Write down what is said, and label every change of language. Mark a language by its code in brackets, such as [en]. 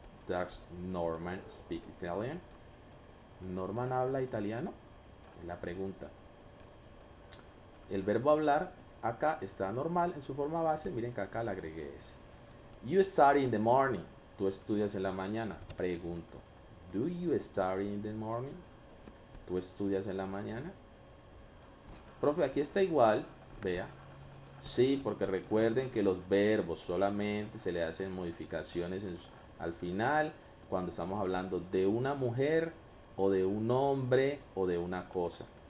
[en] Does Norman speak Italian? [es] ¿Norman habla italiano? Es la pregunta. El verbo hablar acá está normal en su forma base. Miren que acá le agregué ese. [en] You study in the morning. [es] Tú estudias en la mañana. Pregunto. [en] Do you study in the morning? [es] ¿Tú estudias en la mañana? Profe, aquí está igual. Vea. Sí, porque recuerden que los verbos solamente se le hacen modificaciones al final cuando estamos hablando de una mujer o de un hombre o de una cosa.